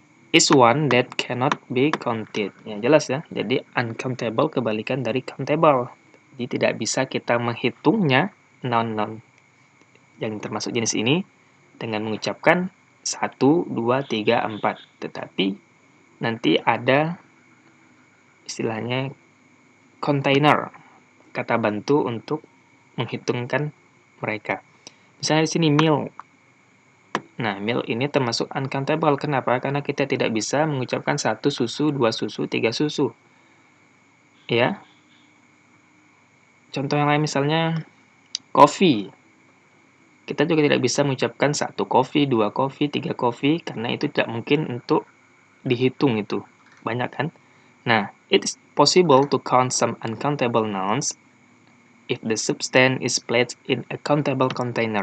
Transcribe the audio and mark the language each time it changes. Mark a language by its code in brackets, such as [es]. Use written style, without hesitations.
[en] Is one that cannot be counted. [id] Ya, jelas ya. Jadi uncountable kebalikan dari countable. Jadi tidak bisa kita menghitungnya noun-noun yang termasuk jenis ini dengan mengucapkan 1, 2, 3, 4. Tetapi nanti ada istilahnya container, kata bantu untuk menghitungkan mereka. Misalnya di sini meal. Nah, meal ini termasuk uncountable. Kenapa? Karena kita tidak bisa mengucapkan 1 susu, 2 susu, 3 susu. Ya. Contoh yang lain misalnya coffee. Kita juga tidak bisa mengucapkan 1 coffee, 2 coffee, 3 coffee, karena itu tidak mungkin untuk dihitung itu. Banyak kan? Nah, [en] It is possible to count some uncountable nouns if the substance is placed in a countable container.